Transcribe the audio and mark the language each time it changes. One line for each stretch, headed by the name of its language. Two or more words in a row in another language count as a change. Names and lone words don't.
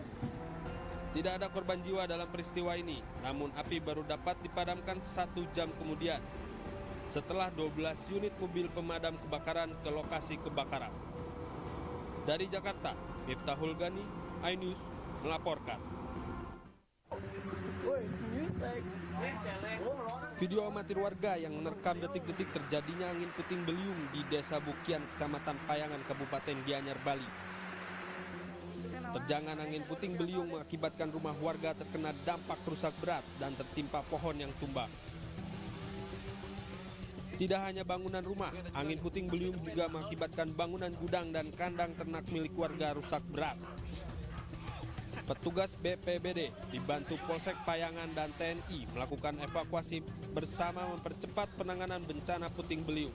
Indonesian: Tidak ada korban jiwa dalam peristiwa ini, namun api baru dapat dipadamkan 1 jam kemudian setelah 12 unit mobil pemadam kebakaran ke lokasi kebakaran. Dari Jakarta, Miftahul Gani, iNews melaporkan. Video amatir warga yang merekam detik-detik terjadinya angin puting beliung di Desa Bukian, Kecamatan Payangan, Kabupaten Gianyar, Bali. Terjangan angin puting beliung mengakibatkan rumah warga terkena dampak rusak berat dan tertimpa pohon yang tumbang. Tidak hanya bangunan rumah, angin puting beliung juga mengakibatkan bangunan gudang dan kandang ternak milik warga rusak berat. Petugas BPBD dibantu Polsek Payangan dan TNI melakukan evakuasi bersama mempercepat penanganan bencana puting beliung.